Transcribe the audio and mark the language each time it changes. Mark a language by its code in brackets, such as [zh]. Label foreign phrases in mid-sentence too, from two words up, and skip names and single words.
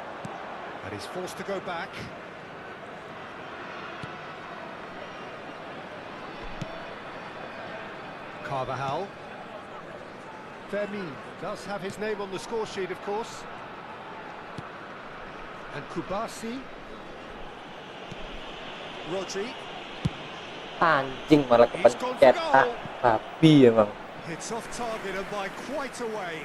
[en] And he's forced to go back. Carvajal. Fermin does have his name on the score sheet, of course. And Kubasi. Rodri. [id] Anjing malah kepencet. Babi emang. [en] It's off target and by quite a way.